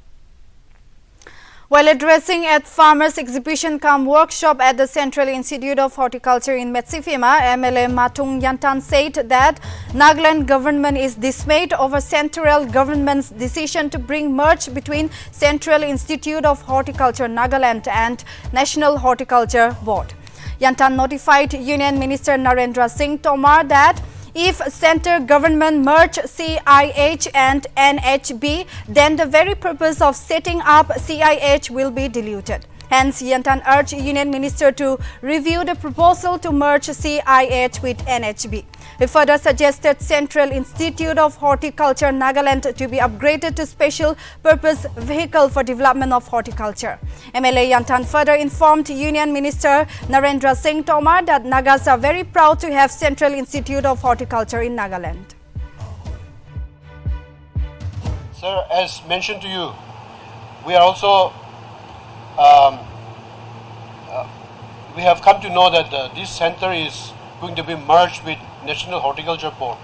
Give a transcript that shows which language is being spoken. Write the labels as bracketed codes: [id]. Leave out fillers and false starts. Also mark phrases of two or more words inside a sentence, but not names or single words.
[en] While addressing at Farmers Exhibition cum workshop at the Central Institute of Horticulture in Metsifima, MLA Matung Yantan said that Nagaland government is dismayed over central government's decision to bring merge between Central Institute of Horticulture Nagaland and National Horticulture Board. Yantan notified Union Minister Narendra Singh Tomar that if centre government merge CIH and NHB, then the very purpose of setting up CIH will be diluted. Hence, Yantan urged Union Minister to review the proposal to merge CIH with NHB. He further suggested Central Institute of Horticulture Nagaland to be upgraded to special purpose vehicle for development of horticulture. MLA Yantan further informed Union Minister Narendra Singh Tomar that Nagas are very proud to have Central Institute of Horticulture in Nagaland. Sir, as mentioned to you, we are also we have come to know that this center is going to be merged with National Horticulture Board.